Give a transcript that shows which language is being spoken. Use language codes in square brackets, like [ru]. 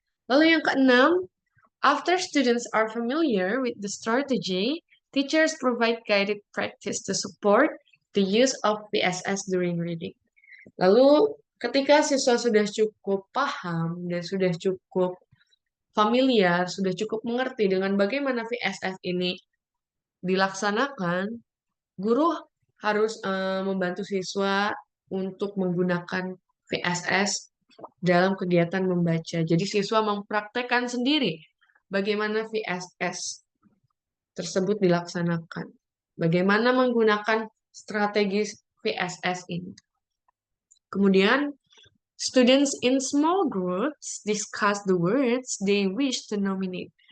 [id] Lalu yang keenam, [en] after students are familiar with the strategy, teachers provide guided practice to support the use of VSS during reading. [id] Lalu ketika siswa sudah cukup paham dan sudah cukup familiar, sudah cukup mengerti dengan bagaimana VSS ini dilaksanakan, guru harus membantu siswa untuk menggunakan VSS dalam kegiatan membaca. Jadi siswa mempraktekkan sendiri bagaimana VSS tersebut dilaksanakan. Bagaimana menggunakan strategi VSS ini. Kemudian, [en] students in small groups discuss the words they wish to nominate.